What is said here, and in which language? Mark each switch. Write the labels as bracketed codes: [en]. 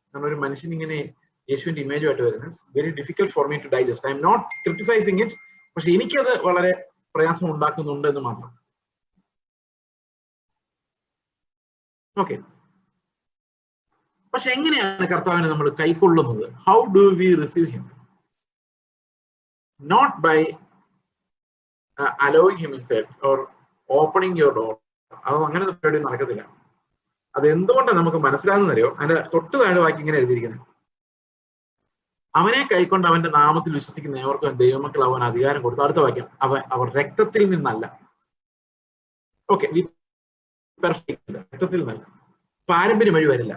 [ml] കാരണം ഒരു മനുഷ്യൻ ഇങ്ങനെ യേശുവിന്റെ ഇമേജുമായിട്ട് വരുന്നത് [en] Very difficult for me to digest. I'm not criticising it, [ml] പക്ഷെ എനിക്കത് വളരെ പ്രയാസം ഉണ്ടാക്കുന്നുണ്ട് എന്ന് മാത്രം. ഓക്കെ, പക്ഷെ എങ്ങനെയാണ് കർത്താവിനെ നമ്മൾ കൈക്കൊള്ളുന്നത്? [en] How do we receive him? Not by allowing him inside or opening your door. [ml] അത് അങ്ങനെ പരിപാടി നടക്കത്തില്ല. അത് എന്തുകൊണ്ടാണ് നമുക്ക് മനസ്സിലാകുന്നറിയോ? അതിന്റെ തൊട്ട് താഴെ വാക്യം ഇങ്ങനെ എഴുതിയിരിക്കുന്നത്, അവനെ കൈക്കൊണ്ട് അവന്റെ നാമത്തിൽ വിശ്വസിക്കുന്ന ഏവർക്കും ദൈവമക്കൾ അവൻ അധികാരം കൊടുത്തു. അടുത്ത വാക്യം, അവർ രക്തത്തിൽ നിന്നല്ല. ഓക്കെ, രക്തത്തിൽ നിന്നല്ല, പാരമ്പര്യം വഴി വരില്ല.